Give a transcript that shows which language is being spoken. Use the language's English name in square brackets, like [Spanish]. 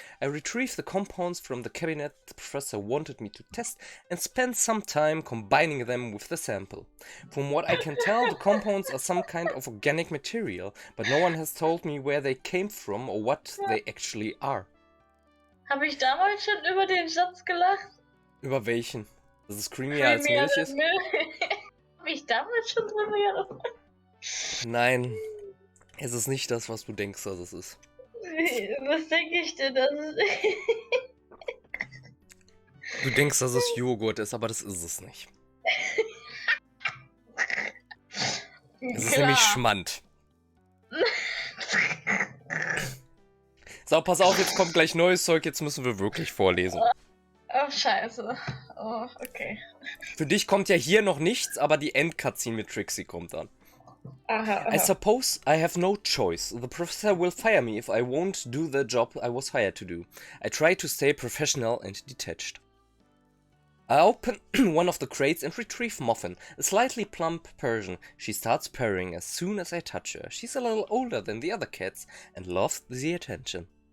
[English] I retrieve the compounds from the cabinet the professor wanted me to test and spend some time combining them with the sample. From what I can tell, the compounds are some kind of organic material, but no one has told me where they came from or what they actually are. [German] Habe ich damals schon über den Satz gelacht? Über welchen? Dass es creamier als Milch ist? Habe ich damals schon drüber gelacht? Nein, es ist nicht das, was du denkst, dass es ist. Was denke ich denn, dass es Du denkst, dass es Joghurt ist, aber das ist es nicht. Es ist nämlich Schmand. So, pass auf, jetzt kommt gleich neues Zeug, jetzt müssen wir wirklich vorlesen. Oh, scheiße. Oh, okay. Für dich kommt ja hier noch nichts, aber die Endcutscene mit Trixie kommt dann. Aha, [English] I aha. suppose I have no choice. The professor will fire me if I won't do the job I was hired to do. I try to stay professional and detached. I open one of the crates and retrieve Muffin, a slightly plump Persian. She starts purring as soon as I touch her. She's a little older than the other cats and loves the attention.